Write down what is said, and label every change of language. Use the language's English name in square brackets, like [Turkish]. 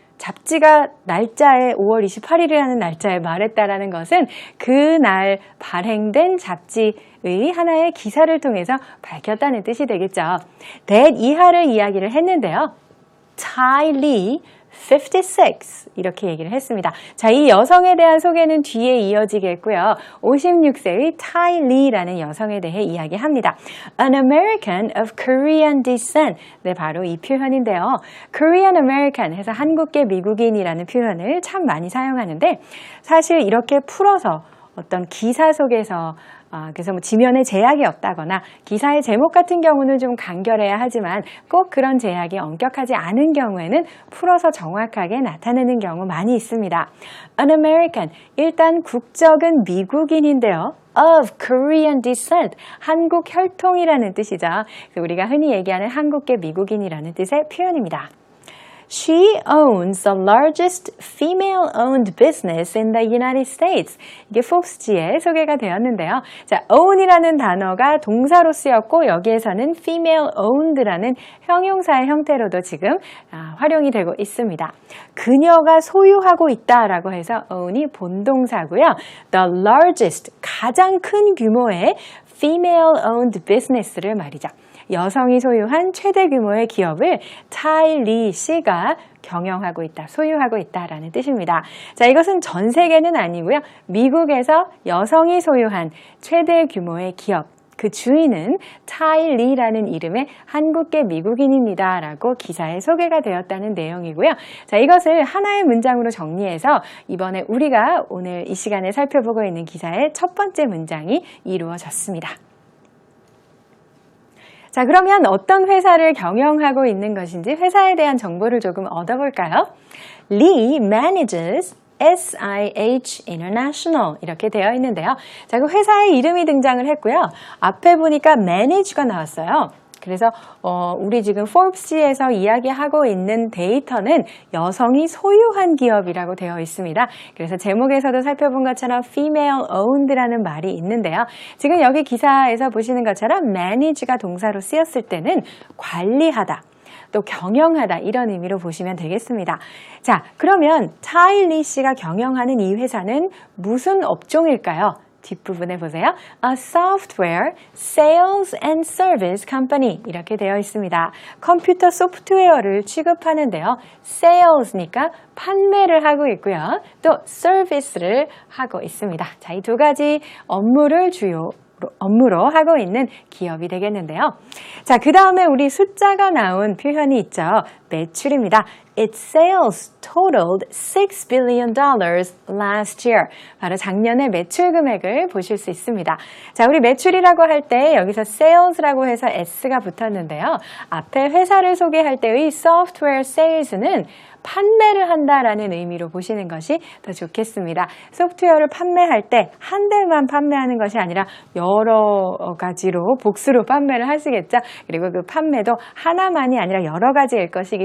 [Korean] 잡지가 날짜에 5월 28일이라는 날짜에 말했다라는 것은 그날 발행된 잡지의 하나의 기사를 통해서 밝혔다는 뜻이 되겠죠. that 이하를 이야기를 했는데요. Ty Lee 56 이렇게 얘기를 했습니다. 자, 이 여성에 대한 소개는 뒤에 이어지겠고요. 56세의 Ty Lee라는 여성에 대해 이야기합니다. [English] An American of Korean descent. [Korean] 네, 바로 이 표현인데요. [English] Korean American [Korean] 해서 한국계 미국인이라는 표현을 참 많이 사용하는데 사실 이렇게 풀어서 어떤 기사 속에서 그래서 뭐 지면에 제약이 없다거나 기사의 제목 같은 경우는 좀 간결해야 하지만 꼭 그런 제약이 엄격하지 않은 경우에는 풀어서 정확하게 나타내는 경우 많이 있습니다. [English] An American, [Korean] 일단 국적은 미국인인데요. [English] of Korean descent, [Korean] 한국 혈통이라는 뜻이죠. 우리가 흔히 얘기하는 한국계 미국인이라는 뜻의 표현입니다. [English] She owns the largest female-owned business in the United States. [Korean] 이게 Forbes지에 소개가 되었는데요. 자, own이라는 단어가 동사로 쓰였고 여기에서는 female-owned라는 형용사의 형태로도 지금 활용이 되고 있습니다. 그녀가 소유하고 있다라고 해서 own이 본동사고요. [English] The largest, [Korean] 가장 큰 규모의 [English] female-owned business [Korean] 를 말이죠. 여성이 소유한 최대 규모의 기업을 타이 리 씨가 경영하고 있다, 소유하고 있다라는 뜻입니다. 자, 이것은 전 세계는 아니고요. 미국에서 여성이 소유한 최대 규모의 기업, 그 주인은 타이 리라는 이름의 한국계 미국인입니다 라고 기사에 소개가 되었다는 내용이고요. 자, 이것을 하나의 문장으로 정리해서 이번에 우리가 오늘 이 시간에 살펴보고 있는 기사의 첫 번째 문장이 이루어졌습니다. 자, 그러면 어떤 회사를 경영하고 있는 것인지 회사에 대한 정보를 조금 얻어볼까요? [English] Lee manages SIH International [Korean] 이렇게 되어 있는데요. 자, 그 회사의 이름이 등장을 했고요. 앞에 보니까 manage가 나왔어요. 그래서 우리 지금 Forbes지에서 이야기하고 있는 데이터는 여성이 소유한 기업이라고 되어 있습니다. 그래서 제목에서도 살펴본 것처럼 [English] female owned [Korean] 라는 말이 있는데요. 지금 여기 기사에서 보시는 것처럼 manage가 동사로 쓰였을 때는 관리하다, 또 경영하다 이런 의미로 보시면 되겠습니다. 자, 그러면 타이 리 씨가 경영하는 이 회사는 무슨 업종일까요? 뒷부분에 보세요. [English] A software, sales and service company [Korean] 이렇게 되어 있습니다. 컴퓨터 소프트웨어를 취급하는데요. sales니까 판매를 하고 있고요. 또 service를 하고 있습니다. 자, 이 두 가지 업무를 업무로 하고 있는 기업이 되겠는데요. 자, 그 다음에 우리 숫자가 나온 표현이 있죠. 매출입니다. [English] Its sales totaled $6 billion last year. [Korean] 바로 작년의 매출 금액을 보실 수 있습니다. 자, 우리 매출이라고 할 때 여기서 sales라고 해서 S가 붙었는데요. 앞에 회사를 소개할 때의 [English] software sales [Korean] 는 판매를 한다라는 의미로 보시는 것이 더 좋겠습니다. 소프트웨어를 판매할 때 한 대만 판매하는 것이 아니라 여러 가지로 복수로 판매를 하시겠죠. 그리고 그 판매도 하나만이 아니라 여러 가지일 것이기